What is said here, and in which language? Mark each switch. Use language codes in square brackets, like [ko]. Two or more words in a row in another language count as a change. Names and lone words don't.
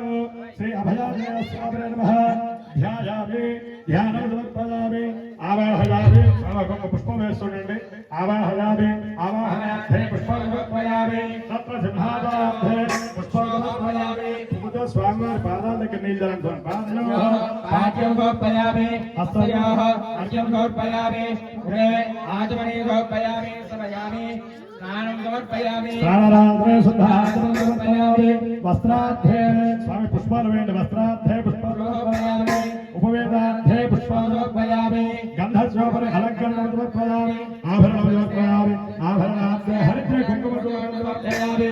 [sa] శ్రీ అభయాజయ స్వామినే నమః. ధ్యాయామి ధ్యానం సమర్పయామి ఆవాహయామి [te] పుష్పం వేస్తుండండి. [sa] ఆవాహయామి ఆవాహనార్థే పుష్పం సమర్పయామి తత్ర సింహాదార్థే పుష్పం సమర్పయామి. [te] ముందు స్వామివారి పాదాల దగ్గర నీళ్ళు జరుగుతుంది. [sa] पाठ्यं समर्पयामि हस्तयोः अर्घ्यं समर्पयाమి गृहे आचमनीं समर्पयामि समयामि स्नानं समर्पयामि ప్రాణరాత్రే శుద్ధాత్మం సమర్పయామి. [te] వస్త్రార్థే స్వామి పుష్పాలు వేయండి. వస్త్రార్థే పుష్పాలు [sa] समर्पयामि [te] ఉపవేదార్థే పుష్పాలు [sa] समर्पयामि గంధశోభన అలంకరణం సమర్పయామి. ఆభరణం సమర్పయామి. ఆభరణార్థే హరిద్ర కుంకుమ समर्पयामि